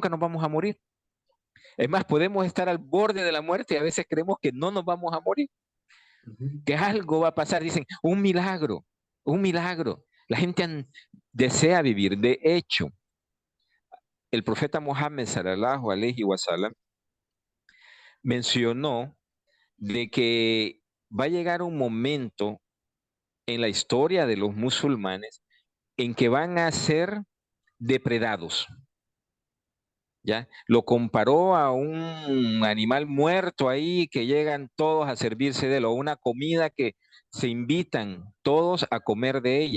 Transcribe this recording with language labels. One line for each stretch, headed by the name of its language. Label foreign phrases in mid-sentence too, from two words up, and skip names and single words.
Spanish: nunca nos vamos a morir. Es más, podemos estar al borde de la muerte y a veces creemos que no nos vamos a morir, Uh -huh. que algo va a pasar. Dicen, un milagro, un milagro. La gente desea vivir. De hecho, el profeta Mohammed,
Arabic: صلى الله عليه وسلم,
Spanish: mencionó de que va a llegar un momento en la historia de los musulmanes en que van a ser depredados. ¿Ya? Lo comparó a un animal muerto ahí que llegan todos a servirse de él, o una comida que se invitan todos a comer de ella.